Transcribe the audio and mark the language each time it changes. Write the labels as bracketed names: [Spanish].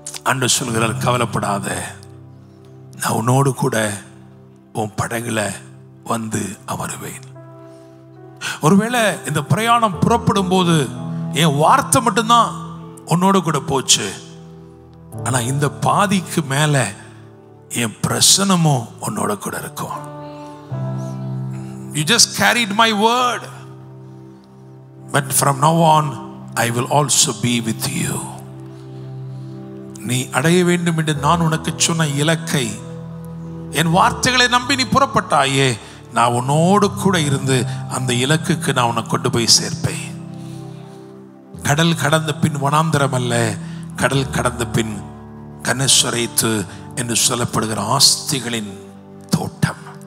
[Tamil] அன்று சொல்கிறார், கவலைப்படாத, நான் உன்னோடு கூட உன் படகுல வந்து அமருவேன். ஒருவேளை இந்த பிரயாணம் புறப்படும் போது என் வார்த்தை மட்டும்தான் உன்னோடு கூட போச்சு, ஆனா இந்த பாதிக்கு மேல என் பிரசனமும் உன்னோட கூட இருக்கும். [English] You just carried my word, but from now on I will also be with you. [Tamil] நீ அடைய வேண்டும் என்று நான் உனக்கு சொன்ன இலக்கை, என் வார்த்தைகளை நம்பி நீ புறப்பட்டாயே, நான் உன்னோடு கூட இருந்து அந்த இலக்குக்கு நான் உன்னை கொண்டு போய் சேர்ப்பேன். கடல் கடந்த பின் வனாந்தரம் அல்ல, கடல் கடந்த பின் கனேஸ்வரத்து என்று சொல்லப்படுகிற ஆஸ்திகளின் தோட்டம்.